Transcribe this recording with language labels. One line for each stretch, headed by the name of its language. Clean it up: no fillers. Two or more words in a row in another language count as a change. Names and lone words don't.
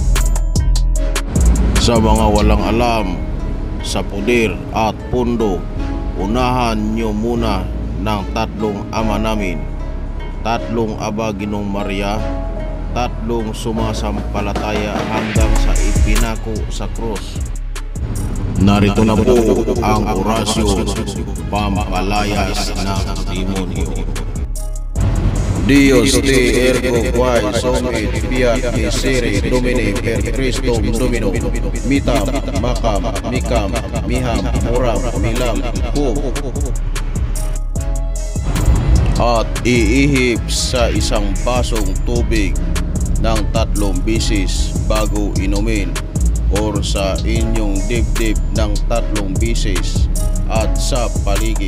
Filipino: Sa mga walang alam sa puder at pundo, unahan nyo muna ng 3 Ama Namin, 3 Aba Ginoong Maria, 3 sumasampalataya hanggang sa ipinako sa krus. Narito na po ang orasyon pampalayas ng demonyo.
Latin: Dios te ergo quae somit fiat misere Domini per Christum Domino mitam makam mikam miham muram milam hum.
Filipino: At iihip sa isang basong tubig ng 3 beses bago inumin, or sa inyong dibdib ng 3 beses at sa paligid.